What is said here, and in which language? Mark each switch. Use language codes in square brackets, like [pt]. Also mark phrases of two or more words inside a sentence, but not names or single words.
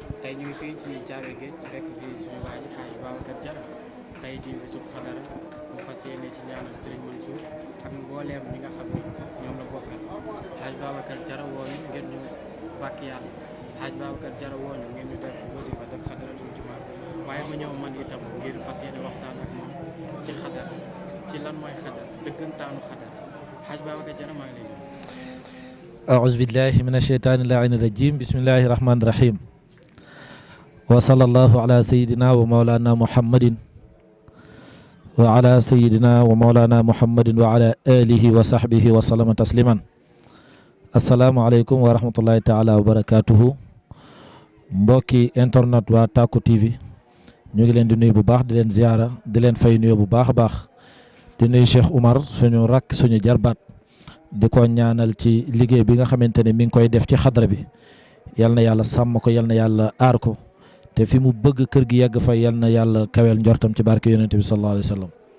[wo] tey ñu ngi fii ci Thiaroye Géej fekk fii suñu waa ji Hadj Babacar Diarra tey di bisub xadara mu fas yéene ci ñaanal Serigne Mansour ak mbooleem ñi nga xam ni ñoom la bokkal Hadj Babacar Diarra woo ñu ngeen ñu bàkk yàlla Hadj Babacar Diarra woo ñu ngeen ñu def wasifa def [ar] حضرة الجمعة [wo] waaye ma ñëw man itam ngir fas yéene waxtaan ak moom ci xadara ci lan mooy xadara dëggantaanu xadara Hadj Babacar Diarra maa ngi lay nuyu. [ar] أعوذ بالله من الشيطان اللعين الرجيم بسم الله الرحمن الرحيم وصلى الله على سيدنا ومولانا محمد وعلى سيدنا ومولانا محمد وعلى آله وصحبه وسلم تسليما السلام عليكم ورحمة الله تعالى وبركاته [wo] mbokki internet waa Tacko TV ñu ngi leen di nuyu bu baax di leen ziara di leen fay nuyu bu baax a baax di nuyu Cheikh Oumar suñu rakk suñu jarbaat di ko ñaanal ci liggéey bi nga xamante ne mi ngi koy def ci xadra bi yal na yàlla sàmm ko yal na yàlla aar ko te fi mu bëgg kër gi yegg fa yal na yàlla kaweel njortam ci barke yonente bi [ar] صلى الله عليه وسلم.